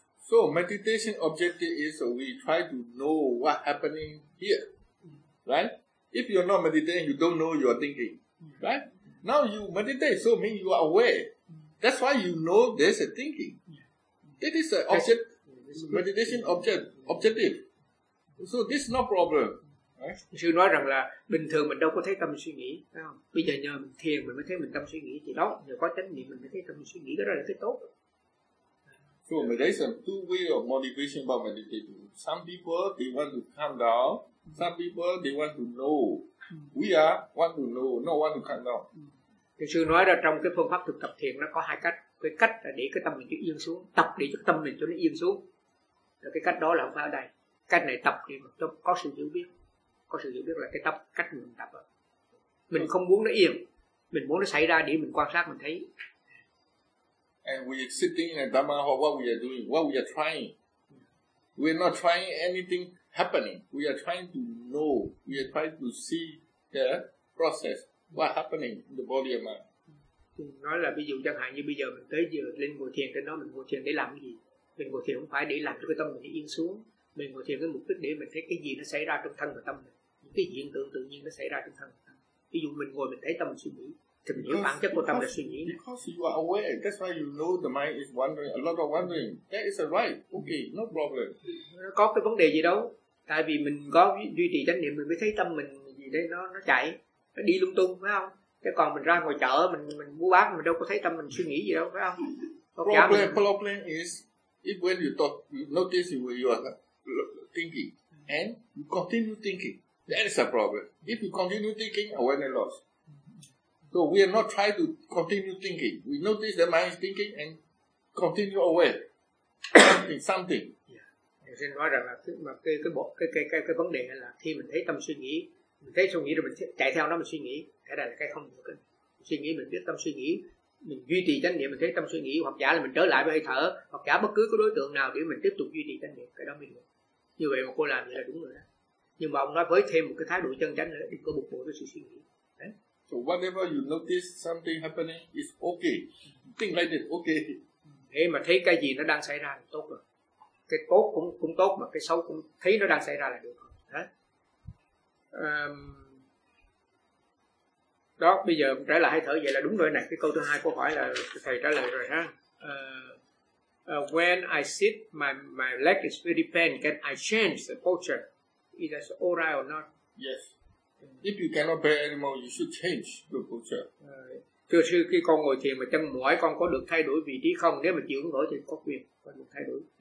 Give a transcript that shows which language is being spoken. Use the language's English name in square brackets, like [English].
[English] So meditation objective is we try to know what happening here, right? If you're not meditating, you don't know you're thinking, right? Now you meditate, so mean you are aware. That's why you know there's a thinking. That is an object, meditation object, objective. So this is no problem. Right? [Vietnamese] Sư nói rằng là bình thường mình đâu có thấy tâm suy nghĩ, phải không? Bây giờ nhờ mình thiền mình mới thấy mình tâm suy nghĩ, thì đó, nhờ có chánh niệm mình mới thấy tâm suy nghĩ, đó là cái tốt. [English] So meditation, two way of motivation about meditation. Some people, they want to calm down. Some people, they want to know. We are want to know, not want to calm down. [Vietnamese] Thì sư nói là trong cái phương pháp thực tập thiền nó có hai cách. Cái cách là để cái tâm mình cho yên xuống, tập để cho tâm mình cho nó yên xuống. Rồi cái cách đó là không phải ở đây. Cách này tập thì mình có sự hiểu biết. Có sự hiểu biết là cái tập, cách mình tập. Mình không muốn nó yên. Mình muốn nó xảy ra để mình quan sát, mình thấy. [English] And we are sitting in a Dhamma hall, what we are doing, what we are trying. We are not trying anything happening. We are trying to know, we are trying to see the process, what happening in the body and mind. [Vietnamese] Nói là ví dụ chẳng hạn như bây giờ mình tới giờ lên ngồi thiền, tới đó mình ngồi thiền để làm cái gì? Mình ngồi thiền không phải để làm cho cái tâm mình yên xuống. Mình ngồi thiền với mục đích để mình thấy cái gì nó xảy ra trong thân và tâm mình. Những cái hiện tượng tự nhiên nó xảy ra trong thân và tâm. Ví dụ mình ngồi mình thấy tâm suy nghĩ. [English] Because you are aware, that's why you know the mind is wandering, a lot of wandering. That is a right. Okay, no problem. [Vietnamese] Có cái vấn đề gì đâu? Tại vì mình có duy trì chánh niệm, mình mới thấy tâm mình gì đấy nó chạy, nó đi lung tung, phải không? Chứ còn mình ra ngoài chợ, mình mua bán, mình đâu có thấy tâm mình suy nghĩ gì đâu, phải không? [English] Problem is if when you talk, you notice you are thinking and you continue thinking, that is a problem. If you continue thinking, awareness lost. So we are not trying to continue thinking. We notice the mind is thinking and continue aware in something. Yeah. [Vietnamese] Thì nói rằng là mà cái vấn đề là khi mình thấy tâm suy nghĩ, mình thấy suy nghĩ rồi mình chạy theo nó mình suy nghĩ, thế là cái không được. Suy nghĩ mình biết tâm suy nghĩ, mình duy trì chánh niệm mình thấy tâm suy nghĩ, hoặc giả là mình trở lại với hơi thở, hoặc giả bất cứ cái đối tượng nào để mình tiếp tục duy trì chánh niệm, cái đó mình được. Như vậy mà cô làm vậy là đúng rồi đó. Nhưng mà ông nói với thêm một cái thái độ chân chánh nữa, đừng có bục bội với sự suy nghĩ. [English] So whenever you notice something happening, it's okay. Think like this, okay. [Vietnamese] Thế mà thấy cái gì nó đang xảy ra là tốt rồi. Cái tốt cũng tốt mà cái xấu cũng thấy nó đang xảy ra là được. Hả? Đó, bây giờ trả lời hay thở vậy là đúng rồi này. Cái câu thứ hai câu hỏi là thầy trả lời rồi ha. [English] When I sit, my leg is very pain. Can I change the posture? Is that all right or not? Yes. If you cannot bear anymore, you should change your posture. [Vietnamese] Thưa sư, khi con ngồi thiền mà chân mỏi, con có được thay đổi vị trí không? Nếu mà chịu không nổi thì có quyền con được thay đổi.